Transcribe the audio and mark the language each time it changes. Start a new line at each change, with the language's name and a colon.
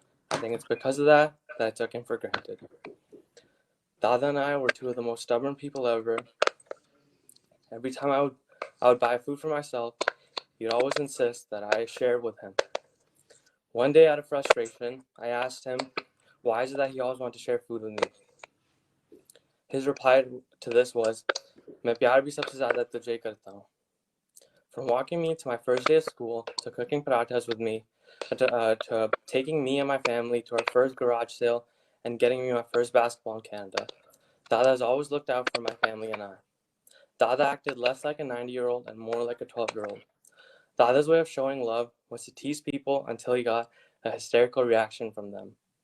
English: I think it's because of that I took him for granted. Dada and I were two of the most stubborn people ever. Every time I would buy food for myself, he'd always insist that I share with him. One day, out of frustration, I asked him, why is it that he always wanted to share food with me? His reply to this was,
Hindi: "मैं प्यार भी सबसे ज़्यादा तुझे करता हूँ."
English: From walking me to my first day of school, to cooking parathas with me, to taking me and my family to our first garage sale and getting me my first basketball in Canada, Dada has always looked out for my family and I. Dada acted less like a 90-year-old and more like a 12-year-old. Dada's way of showing love was to tease people until he got a hysterical reaction from them.